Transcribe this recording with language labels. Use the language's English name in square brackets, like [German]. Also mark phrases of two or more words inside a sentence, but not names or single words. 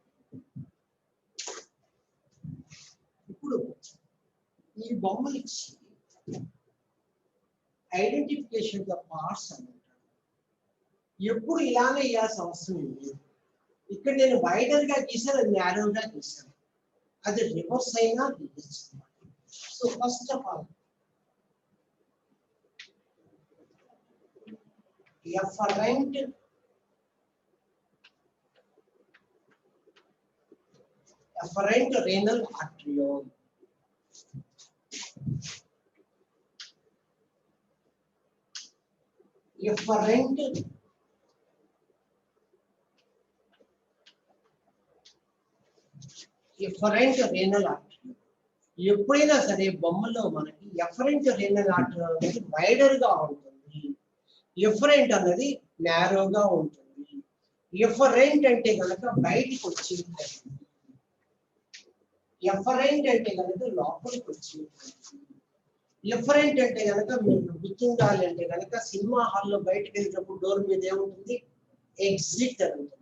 [Telugu] ఇప్పుడు ఈ బొమ్మలు ఇచ్చి [English] identification the parts [Telugu] అని అంటారు. ఎప్పుడు ఇలానే ఇవ్వాల్సిన అవసరం లేదు. ఇక్కడ నేను వైడర్ గా గీసాను, అది న్యారోగా గీసాను, అది రివర్స్ అయినా గీయచ్చు. [English] so first of all afferent renal arteriole. Afferent renal arteriole. [Telugu] ఎప్పుడైనా సరే బొమ్మలో మనకి [English] afferent renal artery [Telugu] అనేది వైడర్ గా ఉంటుంది, ఎఫరెంట్ అన్నది నారోగా ఉంటుంది. ఎఫరెంట్ అంటే కనుక బయటికి వచ్చి, ఎఫరెంట్ అంటే కనుక లోపలికి వచ్చి, ఎఫరెంట్ అంటే కనుక మీకు గుర్తుండాలి అంటే కనుక సినిమా హాల్లో బయటకు వెళ్ళినప్పుడు డోర్ మీద ఏముంటుంది, ఎగ్జిట్ అని ఉంటుంది.